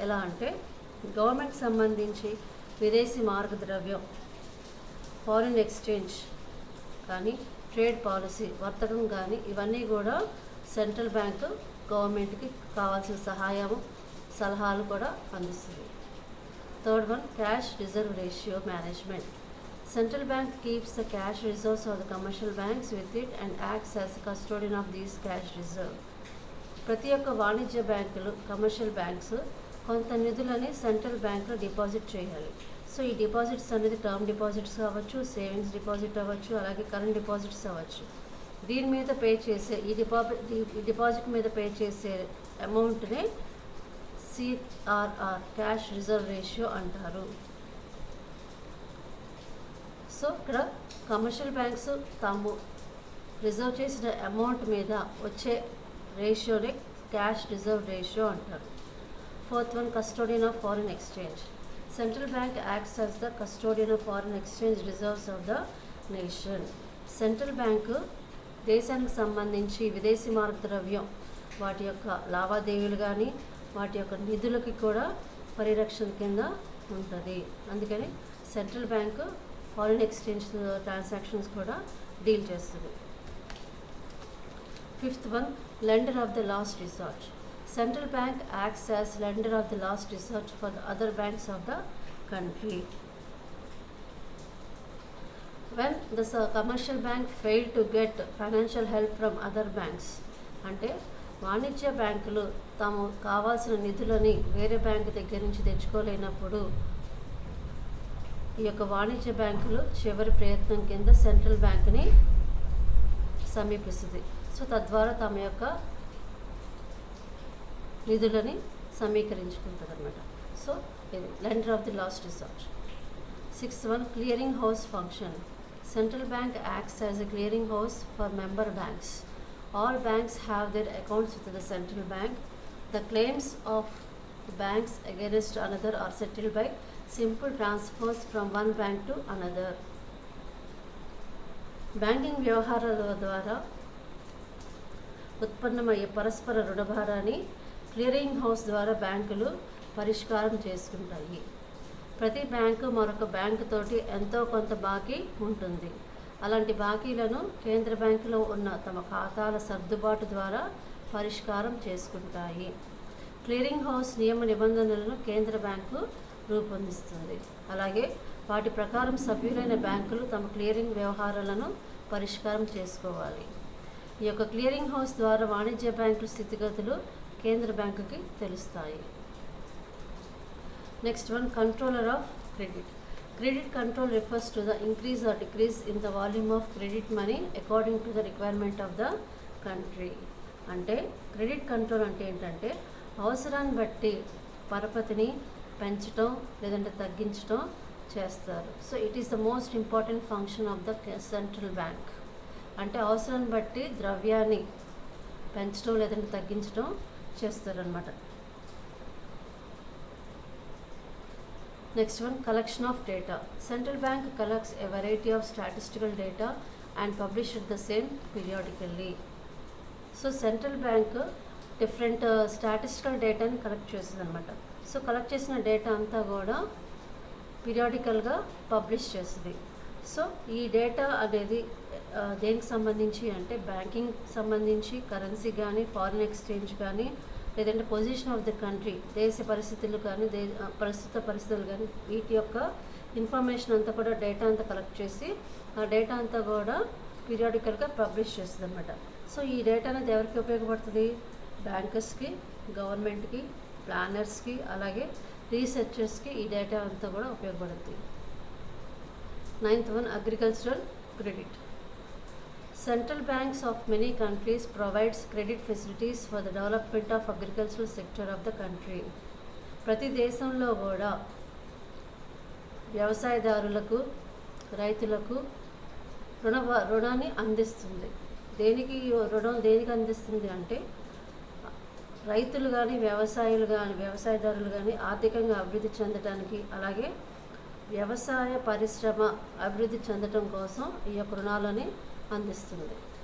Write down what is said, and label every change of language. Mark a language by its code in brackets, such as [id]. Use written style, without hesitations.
[te] ఎలా అంటే గవర్నమెంట్కి సంబంధించి విదేశీ మారక ద్రవ్యం, ఫారిన్ ఎక్స్చేంజ్ కానీ, ట్రేడ్ పాలసీ, వర్తకం కానీ, ఇవన్నీ కూడా సెంట్రల్ బ్యాంకు గవర్నమెంట్కి కావాల్సిన సలహాలు కూడా అందిస్తుంది. [en] Third one, cash reserve ratio management. Central bank keeps the cash reserves of the commercial banks with it and acts as the custodian of these cash reserve. [te] ప్రతి ఒక్క వాణిజ్య బ్యాంకులు, కమర్షియల్ బ్యాంక్స్ కొంత నిధులని సెంట్రల్ బ్యాంక్లో డిపాజిట్ చేయాలి. So ఈ deposits అనేది term deposits అవ్వచ్చు, సేవింగ్స్ డిపాజిట్ అవ్వచ్చు, అలాగే కరెంట్ డిపాజిట్స్ అవ్వచ్చు. దీని మీద పే చేసే ఈ డిపాజిట్ మీద పే చేసే అమౌంట్నే CRR, క్యాష్ రిజర్వ్ రేషియో అంటారు. సో ఇక్కడ కమర్షియల్ బ్యాంక్స్ తాము రిజర్వ్ చేసిన అమౌంట్ మీద వచ్చే రేషియోనే క్యాష్ రిజర్వ్ రేషియో అంటారు. [en] Fourth one, custodian of foreign exchange. Central bank acts as the custodian of foreign exchange reserves of the nation. [te] Central bank దేశానికి సంబంధించి విదేశీ మారక ద్రవ్యం, వాటి యొక్క లావాదేవీలు కానీ, వాటి యొక్క నిధులకి కూడా పరిరక్షణ కింద ఉంటుంది. అందుకని central bank foreign exchange transactions కూడా డీల్ చేస్తుంది. [en] Fifth one, lender of the last resort. Central bank acts as lender of the last resort for the other banks of the country. When the commercial bank failed to get financial help from other banks, [te] అంటే వాణిజ్య బ్యాంకులు తాము కావాల్సిన నిధులని వేరే bank దగ్గర నుంచి తెచ్చుకోలేనప్పుడు ఈ యొక్క వాణిజ్య బ్యాంకులు చివరి ప్రయత్నం కింద సెంట్రల్ బ్యాంకుని సమీపిస్తుంది. సో తద్వారా తమ యొక్క నిధులని సమీకరించుకుంటుంది అనమాట. సో ఇది lender of the last resort. [en] Sixth one, clearing house function. Central bank acts as a clearing house for member banks. All banks have their accounts with the central bank. The claims of banks against another are settled by simple transfers from one bank to another. [te] Banking వ్యవహారాల ద్వారా ఉత్పన్నమయ్యే పరస్పర రుణభారాన్ని clearing house ద్వారా బ్యాంకులు పరిష్కారం చేసుకుంటాయి. ప్రతి బ్యాంకు మరొక బ్యాంకు తోటి ఎంతో కొంత బాకీ ఉంటుంది. అలాంటి బాకీలను కేంద్ర బ్యాంకులో ఉన్న తమ ఖాతాల సర్దుబాటు ద్వారా పరిష్కారం చేసుకుంటాయి. క్లియరింగ్ హౌస్ నియమ నిబంధనలను కేంద్ర బ్యాంకు రూపొందిస్తుంది. అలాగే వాటి ప్రకారం సభ్యులైన బ్యాంకులు తమ క్లియరింగ్ వ్యవహారాలను పరిష్కారం చేసుకోవాలి. ఈ యొక్క క్లియరింగ్ హౌస్ ద్వారా వాణిజ్య బ్యాంకుల స్థితిగతులు కేంద్ర బ్యాంకుకి తెలుస్తాయి. [en] Next one, controller of credit. Credit control refers to the increase or decrease in the volume of credit money according to the requirement of the country. [te] అంటే క్రెడిట్ కంట్రోల్ అంటే ఏంటంటే అవసరాన్ని బట్టి పరపతిని పెంచడం లేదంటే తగ్గించడం చేస్తారు. [en] So it is the most important function of the central bank. [te] అంటే అవసరాన్ని బట్టి ద్రవ్యాన్ని పెంచడం లేదంటే తగ్గించడం చేస్తారనమాట. [en] Next one, collection of data. Central bank collects a variety of statistical data and publishes the same periodically. [te] So central bank different statistical data ni collect చేస్తుంది అనమాట. సో కలెక్ట్ చేసిన డేటా అంతా కూడా పీరియాడికల్గా పబ్లిష్ చేస్తుంది. సో ఈ data అనేది దేనికి సంబంధించి అంటే బ్యాంకింగ్ సంబంధించి, కరెన్సీ కానీ, ఫారిన్ ఎక్స్చేంజ్ కానీ, లేదంటే పొజిషన్ ఆఫ్ ద కంట్రీ, దేశ పరిస్థితులు కానీ, ప్రస్తుత పరిస్థితులు కానీ, వీటి యొక్క ఇన్ఫర్మేషన్ అంతా కూడా డేటా అంతా కలెక్ట్ చేసి ఆ డేటా అంతా కూడా పీరియాడికల్గా పబ్లిష్ చేస్తుంది అనమాట. సో ఈ డేటా అనేది ఎవరికి ఉపయోగపడుతుంది? బ్యాంకర్స్కి, గవర్నమెంట్కి, ప్లానర్స్కి, అలాగే రీసెర్చర్స్కి ఈ డేటా అంతా కూడా ఉపయోగపడుతుంది. [en] Ninth one, agricultural credit. Central banks of many countries provides credit facilities for the development of agricultural sector of the country. [te] ప్రతి దేశంలో కూడా వ్యవసాయదారులకు, రైతులకు రుణాన్ని అందిస్తుంది. దేనికి అందిస్తుంది అంటే రైతులు కానీ, వ్యవసాయదారులు కానీ ఆర్థికంగా అభివృద్ధి చెందడానికి, అలాగే వ్యవసాయ పరిశ్రమ అభివృద్ధి చెందడం కోసం ఈ యొక్క రుణాలని అందిస్తుంది.